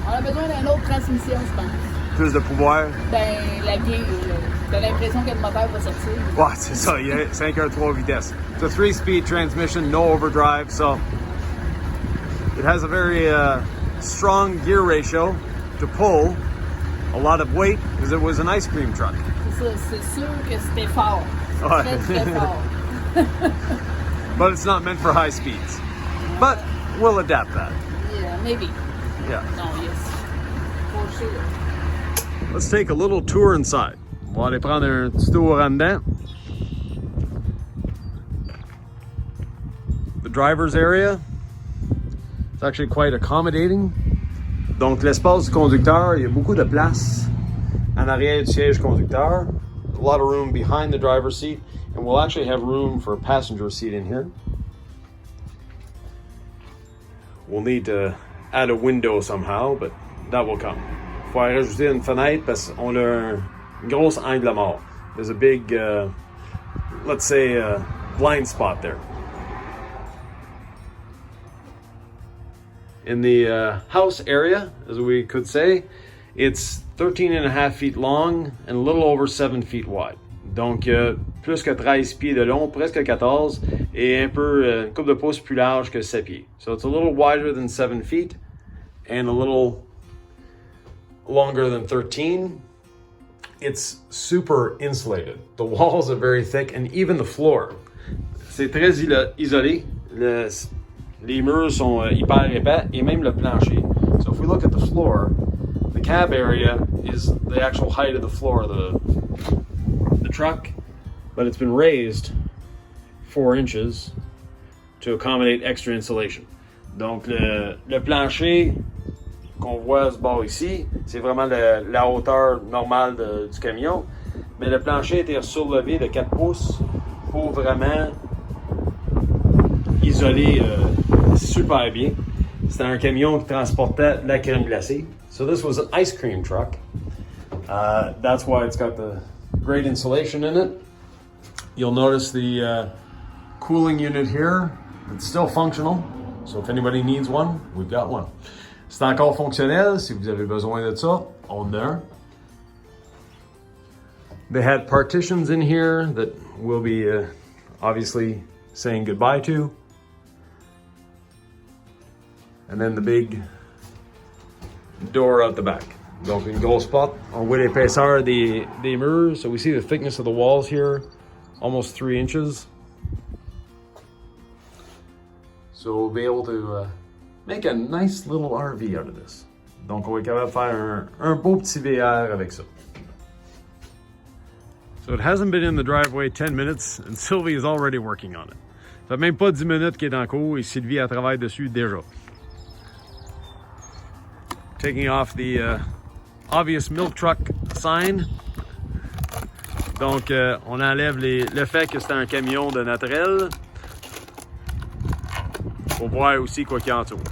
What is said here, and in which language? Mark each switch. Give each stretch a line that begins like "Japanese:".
French: On a besoin d'une autre transmission, je pense. plus de pouvoir. Ben, la vieille, t'as l'impression que le moteur va sortir. Ouais, c'est ça. Il y a 5 à 3 vitesses.
English: It's a 3-speed transmission, no overdrive, so it has a very strong gear ratio to pull a lot of weight because it was an ice cream truck.
French: C'est ça, c'est sûr que c'était fort. Ouais. Très, très fort.
English: But it's not meant for high speeds. But we'll adapt that. Yeah, maybe. Yeah. No, yes. For sure. Let's take a little tour inside.
French: On va aller prendre un petit tour en dedans.
English: The driver's area. It's actually quite accommodating.
French: Donc l'espace du conducteur, il y a beaucoup de place en arrière du siège conducteur.
English: A lot of room behind the driver's seat, and we'll actually have room for a passenger seat in here. We'll need to add a window somehow, but that will come.
French: Faut rajouter une fenêtre parce qu'on a une grosse angle mort.
English: There's a big, let's say, blind spot there. In the house area, as we could say, it's 13 and a half feet long and a little over 7 feet wide.
French: Donc, plus que 13 pieds de long, presque 14, et un peu, une couple de pouces plus large que 7 pieds.
English: So it's a little wider than 7 feet and a little longer than 13. It's super insulated. The walls are very thick and even the floor.
French: C'est très isolé. Les murs sont hyper épais et même le plancher.
English: So if we look at the floor, the cab area is the actual height of the floor of the truck, but it's been raised 4 inches to accommodate extra insulation.
French: Donc le plancher qu'on voit à ce bord ici, c'est vraiment la hauteur normale du camion, mais le plancher a été surlevé de 4 pouces pour vraiment isoler super bien. C'était un camion qui transportait la crème glacée.
English: So this was an ice cream truck. That's why it's got the great insulation in it. You'll notice the cooling unit here. It's still functional. So if anybody needs one, we've got one.
French: C'est encore fonctionnel. Si vous avez besoin de ça, on there.
English: They had partitions in here that we'll be obviously saying goodbye to. And then the big door out the back.
French: Donc une grosse porte. On voit l'épaisseur des murs.
English: So we see the thickness of the walls here, almost 3 inches. So we'll be able to make a nice little RV out of this.
French: Donc on va être capable de faire un beau petit VR avec ça.
English: So it hasn't been in the driveway 10 minutes and Sylvie is already working on it.
French: Ça fait même pas 10 minutes qu'il est en cours et Sylvie a travaillé dessus déjà.
English: Taking off the obvious milk truck sign.
French: Donc, on enlève le fait que c'est un camion de naturel. Pour voir aussi quoi qu'il y a en dessous.